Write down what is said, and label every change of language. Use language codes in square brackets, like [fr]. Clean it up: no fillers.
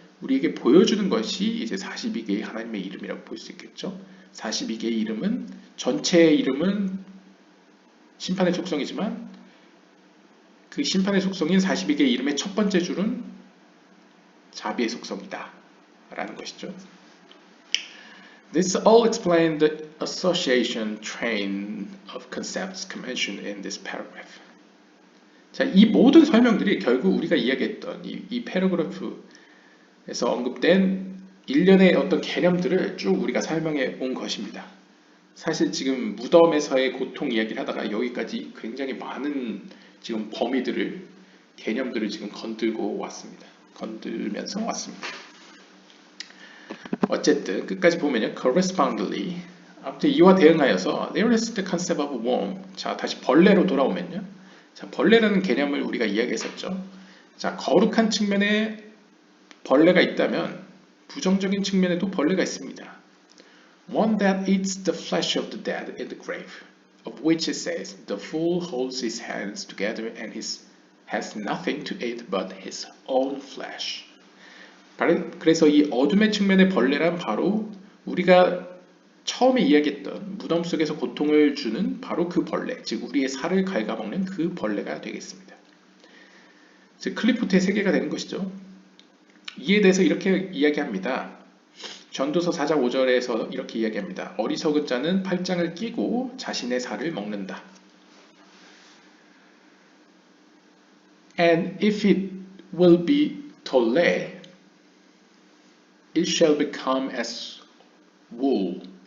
[ko] 우리에게 보여주는 것이 이제 42개의 하나님의 이름이라고 볼 수 있겠죠. 42개의 이름은 전체의 이름은 심판의 속성이지만 그 심판의 속성인 42개의 이름의 첫 번째 줄은 자비의 속성이다 라는 것이죠. [en] This all explains the association train of concepts mentioned in this paragraph. [ko] 자, 이 모든 설명들이 결국 우리가 이야기했던 이 패러그래프에서 언급된 일련의 어떤 개념들을 쭉 우리가 설명해 온 것입니다. 사실 지금 무덤에서의 고통 이야기를 하다가 여기까지 굉장히 많은 지금 범위들을 개념들을 지금 건들면서 왔습니다. 어쨌든 끝까지 보면요, [en] correspondingly [ko] 아무튼 이와 대응하여서 [en] there is the concept of worm. [ko] 자, 다시 벌레로 돌아오면요, 자, 벌레라는 개념을 우리가 이야기했었죠. 자, 거룩한 측면에 벌레가 있다면 부정적인 측면에도 벌레가 있습니다. [en] One that eats the flesh of the dead in the grave, of which it says, the fool holds his hands together and has nothing to eat but his own flesh. [ko] 그래서 이 어둠의 측면의 벌레란 바로 우리가 처음에 이야기했던 무덤 속에서 고통을 주는 바로 그 벌레, 즉 우리의 살을 갉아먹는 그 벌레가 되겠습니다. 즉 클리포트의 세계가 되는 것이죠. 이에 대해서 이렇게 이야기합니다. 전도서 4장 5절에서 이렇게 이야기합니다. 어리석은 자는 팔짱을 끼고 자신의 살을 먹는다. [en] And if it will be tolle, it shall become as wool.